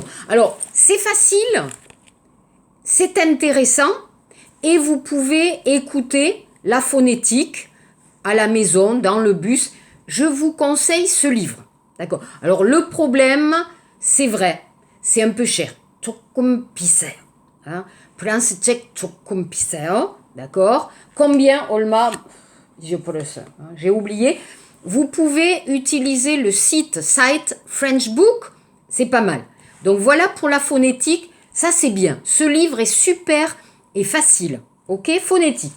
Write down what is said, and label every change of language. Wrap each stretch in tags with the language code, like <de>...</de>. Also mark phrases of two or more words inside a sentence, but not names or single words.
<fr>Alors, c'est facile, c'est intéressant, et vous pouvez écouter la phonétique à la maison, dans le bus. Je vous conseille ce livre. D'accord. Alors, le problème, c'est vrai, c'est un peu cher.</fr> <ko>조금 비싸요. Hein? 프랑스 책 조금 비싸요.</ko> <fr>D'accord. Combien, 얼마? J'ai oublié. Vous pouvez utiliser le site French Book. C'est pas mal. Donc, voilà pour la phonétique. Ça, c'est bien. Ce livre est super et facile. Ok, phonétique.</fr>